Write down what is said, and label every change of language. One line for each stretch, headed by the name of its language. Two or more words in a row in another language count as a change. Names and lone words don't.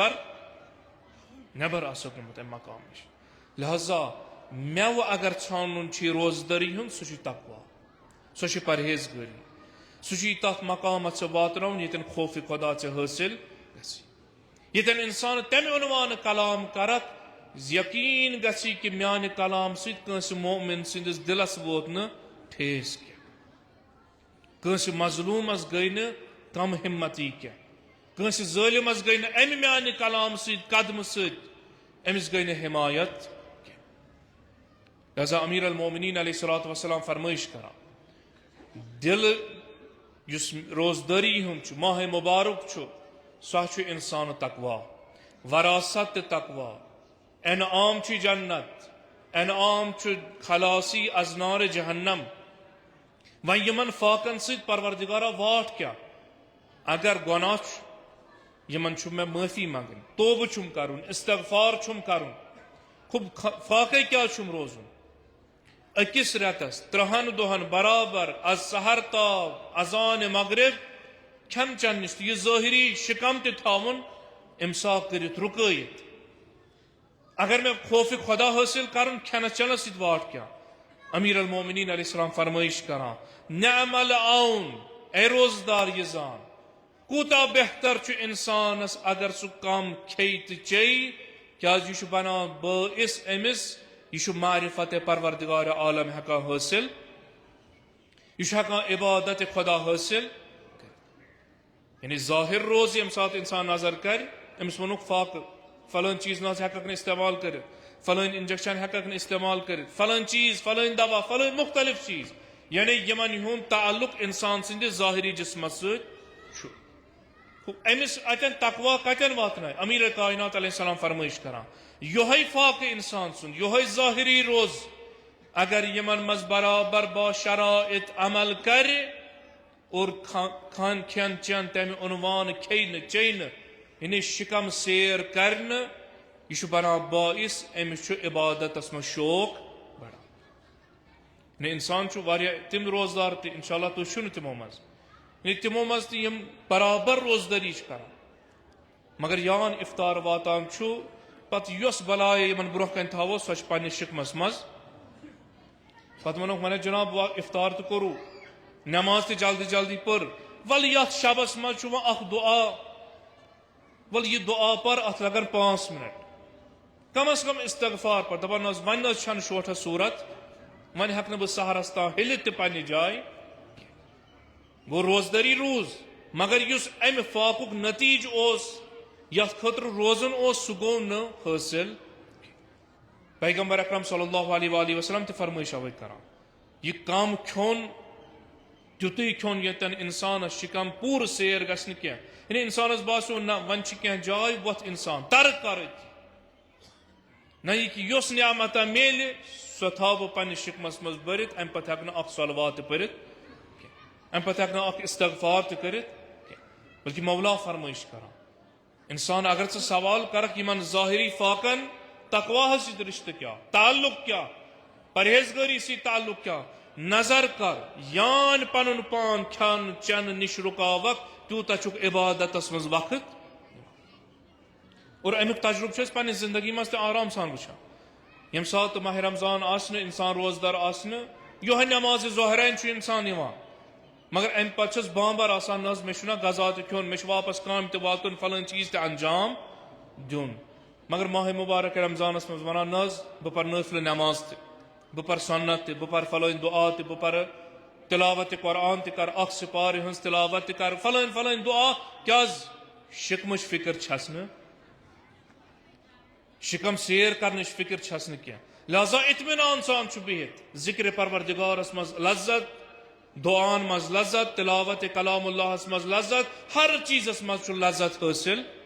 Kashmiri: نبر آسک نمت ام مقام نش لہذا میو اگر ژھانن چھ روزداری ہند سہ تقوا سہ پرہیزگاری سہ تت مقامت ژے واتناون یتن خوف خدا ژے حاصل گژھی یتن انسان تمہ عنوان کلام کرت یقین گژھی کہ میانہ کلام ست کنس مومن سندس دلس ووت نہ ٹھیس کی کنس مظلومس گئی نہ کم ہمتی کی کنس ظالمس گئی نہ امہ میانہ کلام ست قدم ست امس گئی نہ حمایت کی لہذا امیر المومنین
Arabic: علیہ الصلوۃ والسلام
Kashmiri: فرمائش کران دل یس روزداری ہند ماہ مبارک سہ انسان تقوا وراثت تقوا انعام جنت انعام خلاصی از نار جہنم ون یمن فاقن ست پروردگارا واٹ کیا اگر گناہ یمن میں معافی منگن توبہ چھم کرن استغفار چھم کرن خب فاقے کیا چھم روزن اکس رتس 3 دہن برابر از سحر تا اذان مغرب کھن چن نش یہ ظاہری شکم تھاون امساک کرت رکیت اگر میں خوف خدا حاصل کرن کھنس چنس ست واٹ کیا امیر المومنین
Arabic: علیہ السلام
Kashmiri: فرمائش کران
Arabic: نعم العون
Kashmiri: اے روزدار یہ زان کوتا بہتر چھ انسانس اگر سہ کم کھیہ تو چیہ کیاز یہ بنان باعث امس یہ معرفت پروردگار عالم ہیکان حاصل یہ ہیکان عبادت خدا حاصل یعنی ظاہر روز یم سات انسان نظر کر امس ونک فاقہ فلان چیز نہ ہیکک استعمال کرت فلان انجیکشن ہیکک استعمال کرت فلان چیز فلان دوا فلان مختلف چیز یعنی یمن ہند تعلق انسان سند ظاہری جسمت ست امس اتن تقوا کتن واتن امیر کائنات
Arabic: علیہ السلام
Kashmiri: فرمائش کران یہ فاقہ انسان سند یہ ظاہری روز اگر یمن مز برابر با شرائط عمل کر اور کھان کھین چین تمہ عنوان کھین چین یعنی شکم سیر کرن یہ بنا باعث امس عبادت مز شوق بڑا یعنی انسان تم روزدار تہ انشاءاللہ تھی چھو تمو مز یعنی تمو مز تہ یم برابر روزداری کران مگر یان افطار واتان چھو پتہ یس بلائے یمن برہ کن تھاو سو پنس شکمس مز پتہ ونوک من جناب افطار تہ کرو نماز تہ جلدی جلدی پر ول یت شبس مز چھ اخ دعا ول یہ دعا پر ات لگن 5 منٹ کم از کم استغفار پر دپان ون چھن شوٹھس صورت ون ہیک بہ سہرس تان ہلت تہ پنہ جائے گو روزداری روز مگر اس ام فاقک نتیج اس یت خطر روزن اس سہ گو نہ حاصل پیغمبر اکرم
Arabic: صلی اللہ علیہ وآلہ وسلم
Kashmiri: تہ فرمائش اوے کران یہ کم کھون تیتھے کھون یتن انسانس شکم پور سیر گژھنہ کی یعنی انسانس باسو نہ ون چھ کینٛہہ جاے ووتھ انسان ترک کرت نہ یہ کہ یس نعمت میلہ سو تھاو بہ پننس شکمس مز برت ام پتہ ہیکہ اخ صلوات پرت ام پتہ ہیکہ اخ استغفار تہ کرت بلکہ مولا فرمائش کران انسان اگر ژٕ سوال کرک یمن ظاہری فاقن تقوا ست رشتہ کیا تعلق کیا پرہیزگاری سی تعلق کیا نظر کر یان پنن پان کھان چن نش رکاوک تیوتہ چھک عبادتس مز وقت اور امیک تجربہ پنہ زندگی مز تہ آرام سان وچھان یم سات ماہ رمضان آسن انسان روزدار آسن یہ نماز ظہرین چھ انسان یوان مگر ام پتہ چھس بامبر آسان نز مے چھنا غذا تہ کھیون مے چھ واپس کام تہ واتن فلان چیز تہ انجام دیون مگر ماہ مبارک رمضانس مز ونان نز بہ پر نافل نماز تہ بہ پر سنت تہ بہ پر فلان دعا تہ بہ پر تلاوت قرآن تہ کر اخ سپارہ ہنز تلاوت تہ کر فلان فلان دعا کیاز شکمش فکر چھس نہ شکم سیر کرنش فکر چھس نہ کیا لہذا اطمینان سان چھ بہت ذکر پروردگارس مز لذت دعان مز لذت تلاوت کلام اللہ مز لذت ہر چیزس مز چھ لذت حاصل